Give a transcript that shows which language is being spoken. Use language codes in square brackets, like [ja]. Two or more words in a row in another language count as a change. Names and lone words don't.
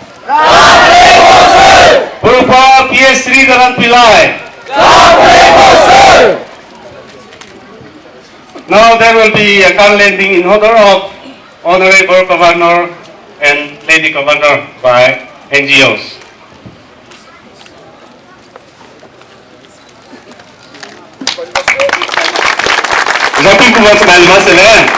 [en] Bupa PS Sreedharan Pillai. Now there will be a gun landing in honor of Honorable Governor and Lady Governor by NGOs. [id] Tapi kuat sekali mas ya.